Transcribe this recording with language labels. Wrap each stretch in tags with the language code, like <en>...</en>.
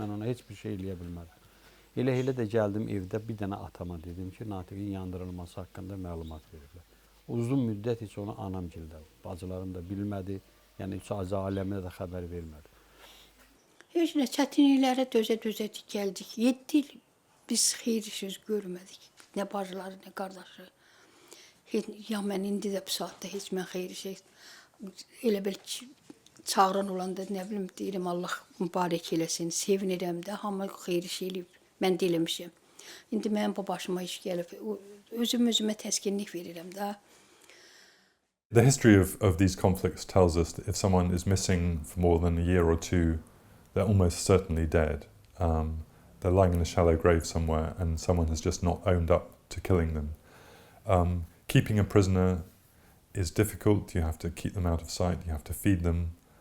<az>Mən ona heç bir şey eləyə bilmədim. Elə də gəldim evdə bir dənə atama dedim ki, Natiqin yandırılması haqqında məlumat verirlər. Uzun müddət heç onu anamgildə, bacılarım da bilmədi. Yəni heç aləminə də xəbər vermədi. Heç nə çətinliklərə dözə-dözə gəldik. 7 il biz xeyir söz görmədik. Nə bacıları, nə qardaşı. Ya mən indi də bu saatda heç mən xeyir şey elə bil ki, çağıran olanda nə bilim deyirəm Allah mübarək eləsin, sevinirəm də, hamı xeyir şey eləyib. Mən də eləmişəm. İndi mənim bu başıma iş gəlib. Özümə təskinlik verirəm də.</az> <en>The history of these conflicts tells us that if someone is missing for more than a year or two, they're almost certainly dead. They're lying in a shallow grave somewhere and someone has just not owned up to killing them. Keeping a prisoner is difficult. You have to keep them out of sight. You have to feed them.</en>